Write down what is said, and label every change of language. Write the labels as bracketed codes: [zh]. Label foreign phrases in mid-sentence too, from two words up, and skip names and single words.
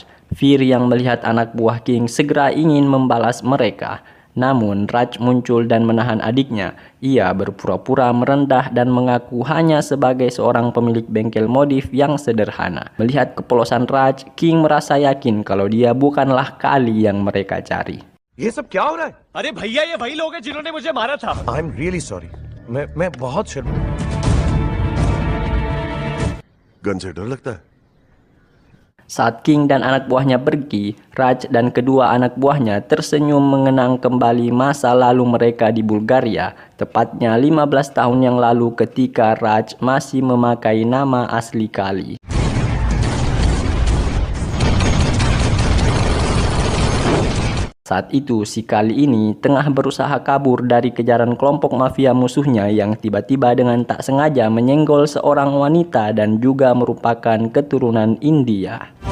[id] Fir yang melihat anak buah King segera ingin membalas mereka. Namun, Raj muncul dan menahan adiknya. Ia berpura-pura merendah dan mengaku hanya sebagai seorang pemilik bengkel modif yang sederhana. Melihat kepolosan Raj, King merasa yakin kalau dia bukanlah Kali yang mereka cari. [hi] ये सब क्या हो रहा है? अरे भैया ये वही लोग हैं जिन्होंने मुझे मारा था। [en] I'm really sorry. [hi] मैं बहुत शर्म। गन से डर लगता है। [id] Saat King dan anak buahnya pergi, Raj dan kedua anak buahnya tersenyum mengenang kembali masa lalu mereka di Bulgaria, tepatnya 15 tahun yang lalu ketika Raj masih memakai nama asli Kali. Saat itu, si Kali ini tengah berusaha kabur dari kejaran kelompok mafia musuhnya yang tiba-tiba dengan tak sengaja menyenggol seorang wanita dan juga merupakan keturunan India.